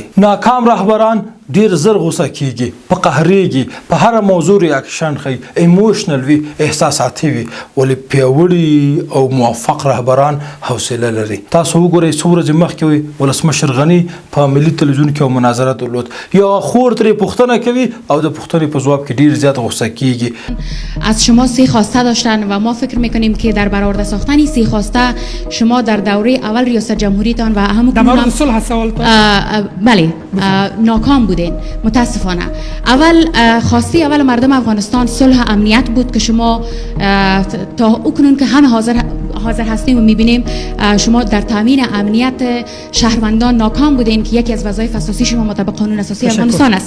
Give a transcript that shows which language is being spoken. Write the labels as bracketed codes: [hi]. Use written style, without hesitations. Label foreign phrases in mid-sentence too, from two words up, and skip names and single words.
[ps] ناکام رهبران ډیر زر غوسه کیږي، په قهرېږي، په هره موضوع ریاکشن ښیي، ایموشنل وي، احساساتي وي. ولې پیاوړي او موفق رهبران حوصله لري. تاسو وګورئ څو ورځې مخکې ولسمشر غني په ملي تلویزیون کې یو مناظره درلود. یو خور ترې پوښتنه کوي او د پوښتنې په ځواب کې ډیر زیات غوسه کیږي. [fa] از شما 3 خواسته داشتن و ما فکر میکنیم که در برآورده ساختن 3 خواسته شما در دوره اول ریاست جمهوریتان و اهم در مورد صلح سوال بله ناکام بودین متاسفانه. خواسته اول مردم افغانستان صلح امنیت بود که شما تا اکنون که همه حاضر هستیم و میبینیم شما در تامین امنیت شهروندان ناکام بودین که یکی از وظایف اساسی شما مطابق قانون اساسی افغانستان است.